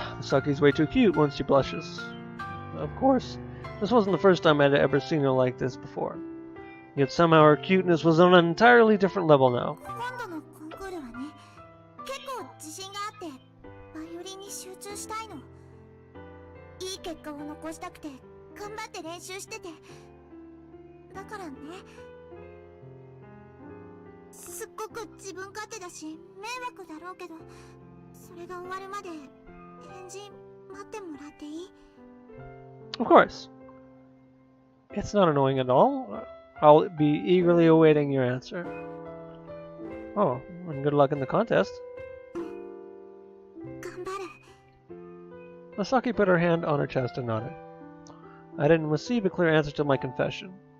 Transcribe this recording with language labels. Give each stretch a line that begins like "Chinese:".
English: Masaki's way too cute once she blushes. Of course, this wasn't the first time I'd ever seen her like this before. Yet somehow her cuteness was on an entirely different level now.
Japanese: 今度のコンクールはね、結構自信があってバイオリンに集中したいの。いい結果を残したくて頑張って練習してて、だからね、すっごく自分勝手だし迷惑だろうけど、それが終わるまで返事待ってもらっていい？
English: Of course. It's not annoying at all. I'll be eagerly awaiting your answer. Oh, and good luck in the contest.
Japanese: 頑張る。
English: Masaki put her hand on her chest and nodded. I didn't receive a clear answer to my confession.